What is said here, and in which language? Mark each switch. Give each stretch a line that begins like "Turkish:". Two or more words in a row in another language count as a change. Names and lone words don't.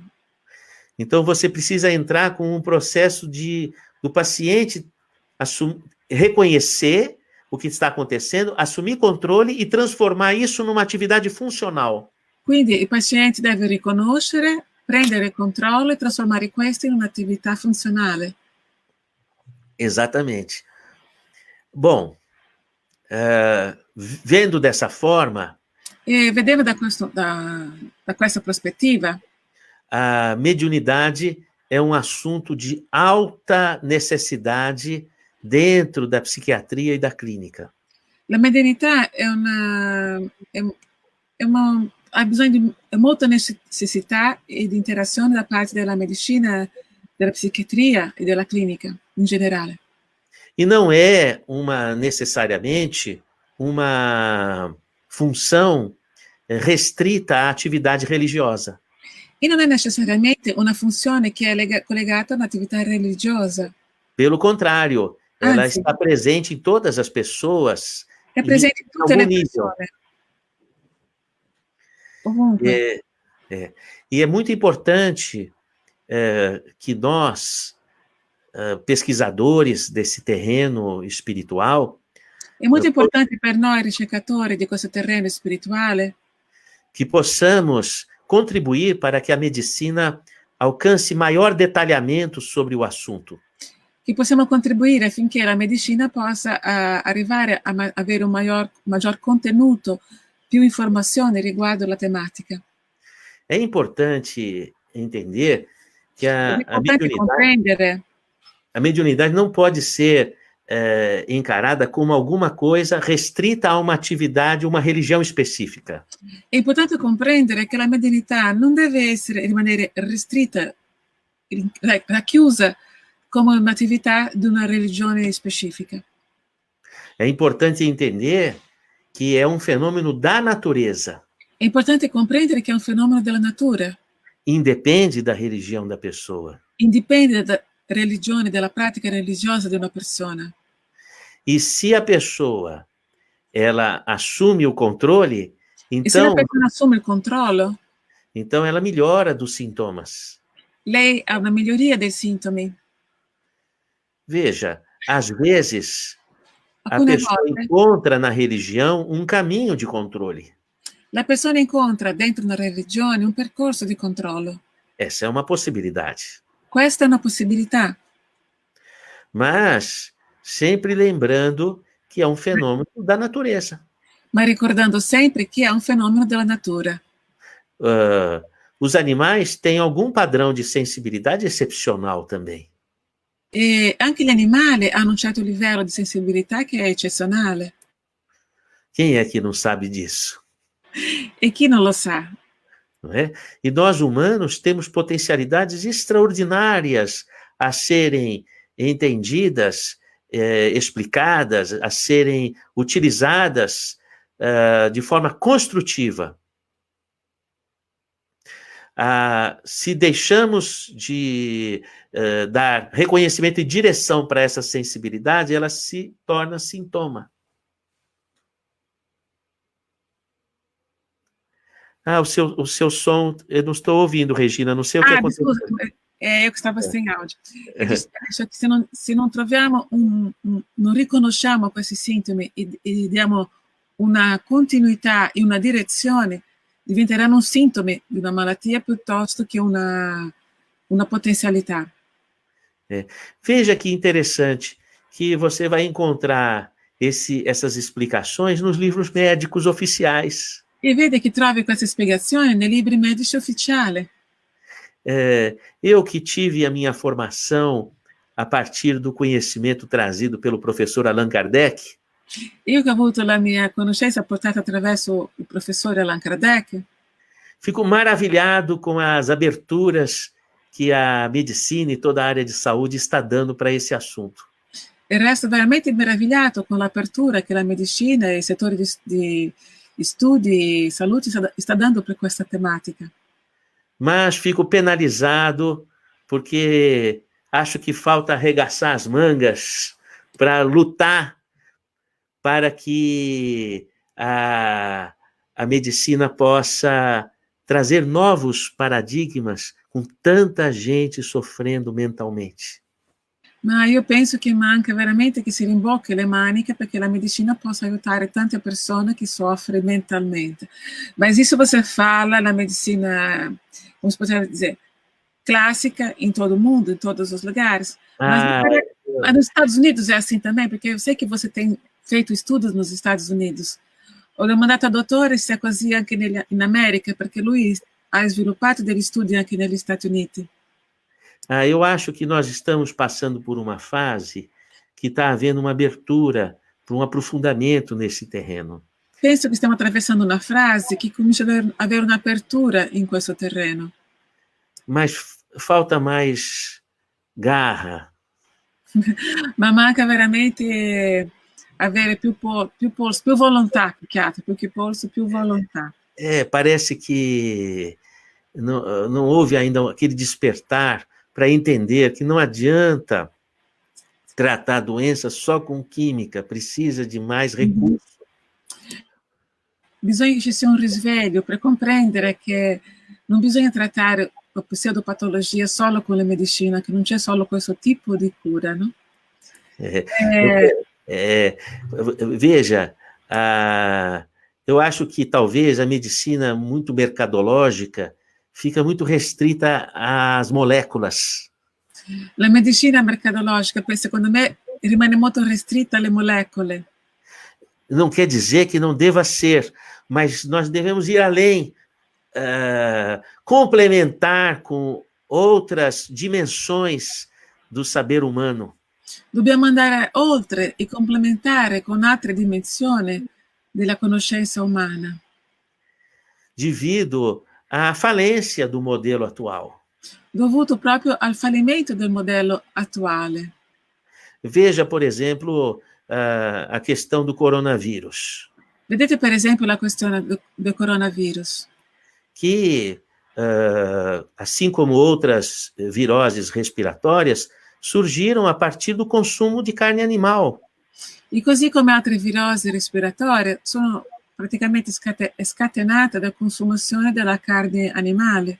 Portuguese: Então, você precisa entrar com um processo do paciente reconhecer o que está acontecendo, assumir controle e transformar isso numa atividade funcional.
Italian: Quindi il paziente deve riconoscere, prendere controllo e trasformare questo in un'attività funzionale.
Portuguese: Exatamente. Bom, vendo dessa forma...
Italian: E vedendo da questa prospettiva,
Portuguese: a mediunidade é um assunto de alta necessidade dentro da psiquiatria e da clínica.
Italian: la medianità ha bisogno di molta necessità e di interazione da parte della medicina, della psiquiatria e della clinica in generale.
Portuguese: E não é necessariamente uma função restrita à atividade religiosa.
Italian: E non è necessariamente una funzione che è collegata a un'attività religiosa.
Portuguese: Pelo contrário, ela
Italian: Anzi,
Portuguese: está presente em todas as pessoas.
Italian: È presente in tutte le persone. Ovunque.
Portuguese: E é muito importante que nós, pesquisadores desse terreno espiritual...
Italian: È molto importante per noi ricercatori di questo terreno spirituale
Portuguese: que possamos contribuir para que a medicina alcance maior detalhamento sobre o assunto.
Italian: Che possiamo contribuire affinché la medicina possa arrivare a avere un maggior contenuto, più informazioni riguardo la tematica.
Portuguese: É importante entender que
Italian: È importante comprendere.
Portuguese: A mediunidade não pode ser encarada como alguma coisa restrita a uma atividade, uma religião específica.
Italian: È importante comprendere che la mediunità non deve rimanere restrita, racchiusa come un'attività di una religione specifica.
Portuguese: É importante entender que é um fenômeno da natureza.
Italian: È importante comprendere che è un fenomeno della natura.
Portuguese: Independe da religião da pessoa.
Italian: Indipende da religione, dalla pratica religiosa di una persona.
Portuguese: E se a pessoa ela assume o controle, então,
Italian: e se a persona assume il controllo,
Portuguese: então ela melhora dos sintomas.
Italian: Lei ha una miglioria dei sintomi.
Portuguese: Veja, às vezes a pessoa encontra na religião um caminho de controle.
Italian: La persona incontra dentro una religione un percorso di controllo.
Portuguese: Essa é uma possibilidade.
Italian: Questa è una possibilità.
Portuguese: Mas sempre lembrando que é um fenômeno da natureza.
Italian: Ma ricordando sempre che è un fenomeno della natura.
Portuguese: Os animais têm algum padrão de sensibilidade excepcional também.
Italian: E anche gli animali hanno un certo livello di sensibilità che è eccezionale.
Portuguese: Quem é que não sabe disso?
Italian: E chi non lo sa?
Portuguese: Não é? E nós humanos temos potencialidades extraordinárias a serem entendidas, explicadas, a serem utilizadas de forma construtiva. Se deixamos de dar reconhecimento e direção para essa sensibilidade, ela se torna sintoma. O seu som, eu não estou ouvindo, Regina, não sei o que aconteceu. Scusa, eu que stavo sem áudio.
Italian: Se non troviamo non riconosciamo questi sintomi e diamo una continuità e una direzione, diventeranno sintomi di una malattia piuttosto che una potenzialità.
Portuguese: Veja que interessante que você vai encontrar essas explicações nos livros médicos oficiais.
Italian: E vede che trovi queste spiegazioni nei libri medici ufficiali.
Portuguese: Eu que tive a minha formação a partir do conhecimento trazido pelo professor Allan Kardec,
Italian: Io che ho avuto la mia conoscenza portata attraverso il professore Allan Kardec,
Portuguese: fico maravilhado com as aberturas que a medicina e toda a área de saúde está dando para esse assunto.
Italian: e resto veramente meravigliato con l'apertura che la medicina e il settore di studi e salute sta dando per questa tematica.
Portuguese: Mas fico penalizado porque acho que falta arregaçar as mangas para lutar para que a medicina possa trazer novos paradigmas com tanta gente sofrendo mentalmente.
Italian: Ma io penso che manca veramente che si rimbocchi le maniche perché la medicina possa aiutare tante persone che soffrono mentalmente.
Portuguese: Mas isso você fala na medicina, como se pode dizer, clássica em todo o mundo, em todos os lugares. Mas nos Estados Unidos é assim também, porque eu sei che você tem feito estudos nos Estados Unidos.
Italian: Ho domandato a dottore se è così anche in America, perché lui ha sviluppato degli studi anche negli Stati Uniti.
Portuguese: Eu acho que nós estamos passando por uma fase que está havendo uma abertura para um aprofundamento nesse terreno.
Italian: Penso che stiamo attraversando una fase che comincia ad avere un'apertura in questo terreno.
Portuguese: Mas falta mais garra.
Italian: Ma manca veramente avere più polso, più volontà, più che polso, più volontà.
Portuguese: Parece que não houve ainda aquele despertar para entender que não adianta tratar a doença só com química, precisa de mais recursos.
Italian: Bisogna che ci sia un risveglio per comprendere che non bisogna trattare la pseudopatologia solo con la medicina, che non c'è solo questo tipo di cura, no?
Portuguese: Veja, eu acho que talvez a medicina muito mercadológica fica muito restrita às moléculas.
Italian: La medicina mercadologica, secondo me, rimane molto restrita alle molecole.
Portuguese: Não quer dizer que não deva ser, mas nós devemos ir além, complementar com outras dimensões do saber humano.
Italian: Dobbiamo andare oltre e complementare con altre dimensioni della conoscenza umana.
Portuguese: Devido à falência do modelo atual.
Italian: Dovuto proprio al fallimento del modello attuale.
Portuguese: Veja, por exemplo, a questão do coronavírus.
Italian: Vedete, per esempio, la questione del coronavirus.
Portuguese: Que, assim como outras viroses respiratórias, surgiram a partir do consumo de carne animal.
Italian: E così come altre virosi respiratorie sono praticamente scatenate da consumazione della carne animale.